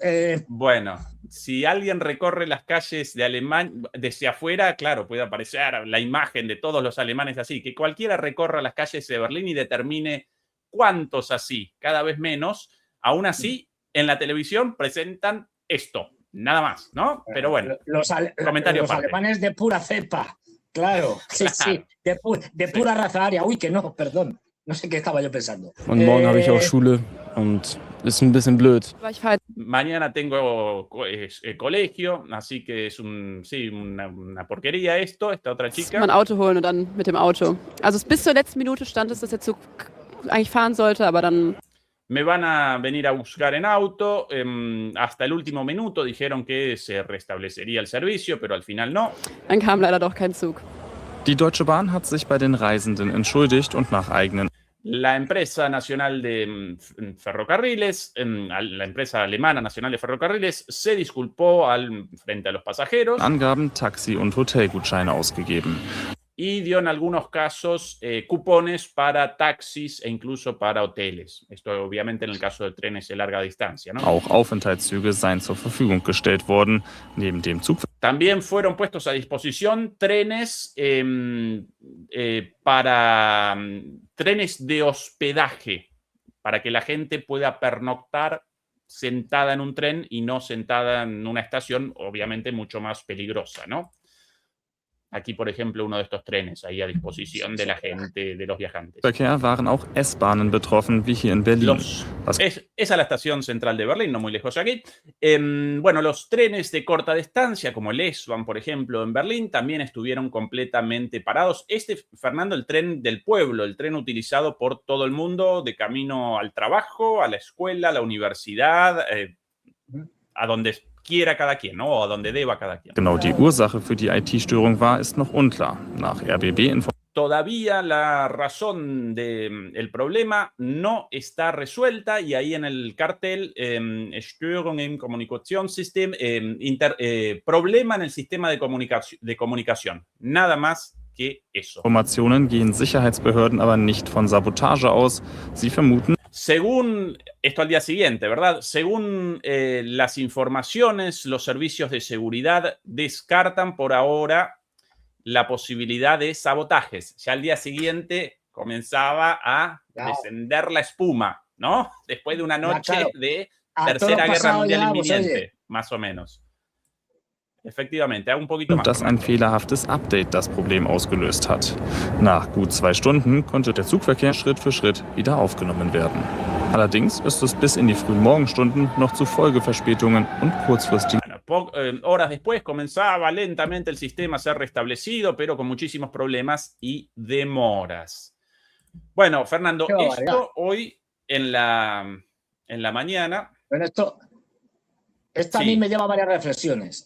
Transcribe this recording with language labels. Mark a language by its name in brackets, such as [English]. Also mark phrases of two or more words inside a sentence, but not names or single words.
[Spanish] Bueno, si alguien recorre las calles de Alemania desde afuera, claro, puede aparecer la imagen de todos los alemanes así, que cualquiera recorra las calles de Berlín y determine cuántos así, cada vez menos. Aún así, en la televisión presentan esto, nada más, ¿no? Pero bueno, los alemanes de pura cepa, claro, sí, de pura raza aria. Uy, que no, perdón, no sé qué estaba yo pensando. [German] Und morgen habe ich auch Schule und ist ein bisschen blöd. [Spanish] Mañana tengo colegio, así que es una porquería esta otra chica. [German] Ein Auto holen und dann mit dem Auto. Also bis zur letzten Minute stand es, dass der Zug eigentlich fahren sollte, aber dann... [Spanish] Me van a venir a buscar en auto. Hasta el último minuto dijeron que se restablecería el servicio, pero al final no. [German] Dann kam leider doch kein Zug. Die Deutsche Bahn hat sich bei den Reisenden entschuldigt und nach eigenen [Spanish] La empresa nacional de ferrocarriles, la empresa alemana nacional de ferrocarriles, se disculpó frente a los pasajeros. [German] Angaben Taxi- und Hotelgutscheine ausgegeben. [Spanish] Y dio en algunos casos cupones para taxis e incluso para hoteles. Esto obviamente en el caso de trenes de larga distancia, ¿no? [German] Auch Aufenthaltszüge seien zur Verfügung gestellt worden. Neben dem Zug [Spanish] También fueron puestos a disposición trenes para trenes de hospedaje, para que la gente pueda pernoctar sentada en un tren y no sentada en una estación, obviamente mucho más peligrosa, ¿no? Aquí, por ejemplo, uno de estos trenes ahí a disposición de la gente, de los viajantes. [German] Verkehr waren auch S-Bahnen betroffen, wie hier in Berlin. [Spanish] Es a la estación central de Berlín, no muy lejos de aquí. Bueno, los trenes de corta distancia, como el S-Bahn, por ejemplo, en Berlín, también estuvieron completamente parados. Fernando, el tren del pueblo, el tren utilizado por todo el mundo de camino al trabajo, a la escuela, a la universidad, a donde quiera cada quien, ¿no? O a donde deba cada quien. [German] Genau die Ursache für die IT-Störung war, ist noch unklar. Nach RBB [Spanish] Todavía la razón del problema no está resuelta y ahí en el cartel [German] Störung im Kommunikationssystem, [Spanish] problema en el sistema de comunicación. Nada más que eso. [German] Informationen gehen Sicherheitsbehörden aber nicht von Sabotage aus. Sie vermuten, [Spanish] según, esto al día siguiente, ¿verdad? Según las informaciones, los servicios de seguridad descartan por ahora la posibilidad de sabotajes. Ya al día siguiente comenzaba a descender la espuma, ¿no? Después de una noche de Tercera Guerra Mundial inminente, más o menos. Efectivamente, un poquito más. [German] Dass ein fehlerhaftes Update das Problem ausgelöst hat. Nach gut 2 Stunden konnte der Zugverkehr Schritt für Schritt wieder aufgenommen werden. Allerdings ist es bis in die frühen Morgenstunden noch zu Folgeverspätungen und kurzfristigen. [Spanish] Horas después comenzaba lentamente el sistema a ser restablecido, pero con muchísimos problemas y demoras. Bueno, Fernando, esto hoy en la mañana. Bueno, esto sí. A mí me lleva a varias reflexiones.